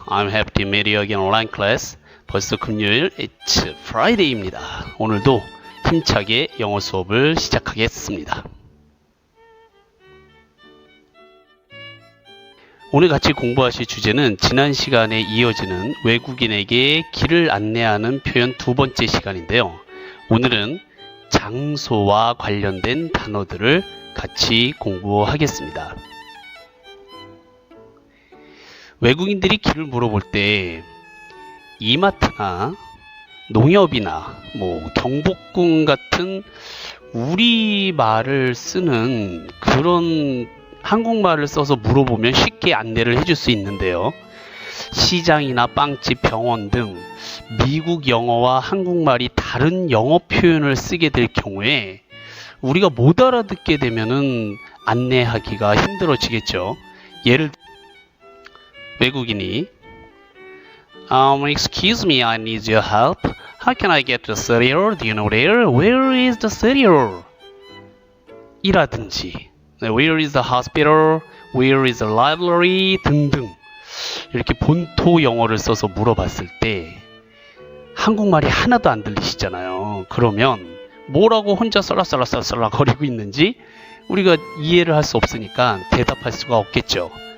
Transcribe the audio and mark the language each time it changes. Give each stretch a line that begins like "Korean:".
English: I'm happy to meet you again online class.
Korean: 벌써 금요일,
English: it's Friday
Korean: 입니다. 오늘도 힘차게 영어 수업을 시작하겠습니다. 오늘 같이 공부하실 주제는 지난 시간에 이어지는 외국인에게 길을 안내하는 표현 두 번째 시간인데요. 오늘은 장소와 관련된 단어들을 같이 공부하겠습니다. 외국인들이 길을 물어볼 때 이마트나 농협이나 경복궁 같은 우리말을 쓰는 그런 한국말을 써서 물어보면 쉽게 안내를 해줄 수 있는데요. 시장이나 빵집, 병원 등 미국 영어와 한국말이 다른 영어 표현을 쓰게 될 경우에 우리가 못 알아듣게 되면은 안내하기가 힘들어지겠죠. 예를 들어 외국인이
English: Excuse me, I need your help. How can I get to the studio? Do you know there? Where is the studio?
Korean: 이라든지
English: Where is the hospital? Where is the library?
Korean: 등등 이렇게 본토 영어를 써서 물어봤을 때 한국말이 하나도 안 들리시잖아요. 그러면 뭐라고 혼자 썰라썰라썰라 거리고 있는지 우리가 이해를 할 수 없으니까 대답할 수가 없겠죠.